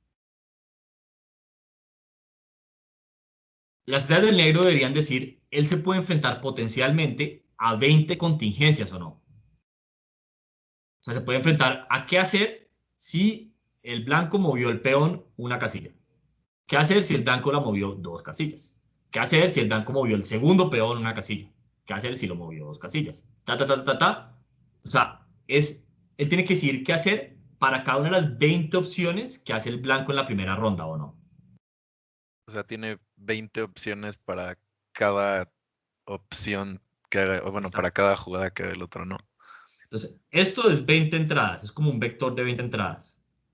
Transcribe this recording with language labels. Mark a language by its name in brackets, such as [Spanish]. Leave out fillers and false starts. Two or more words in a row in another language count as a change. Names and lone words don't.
[Spanish] Las estrategias del negro deberían decir, él se puede enfrentar potencialmente a 20 contingencias o no. O sea, se puede enfrentar a qué hacer si el blanco movió el peón una casilla. ¿Qué hacer si el blanco la movió dos casillas? ¿Qué hacer si el blanco movió el segundo peón una casilla? ¿Qué hacer si lo movió dos casillas? Ta, ta, ta, ta, ta. O sea, él tiene que decir qué hacer para cada una de las 20 opciones que hace el blanco en la primera ronda o no. O sea, tiene 20 opciones para cada opción que haga, o bueno, para Exacto. cada jugada que haga el otro, ¿no? Entonces, esto es 20 entradas, es como un vector de 20 entradas.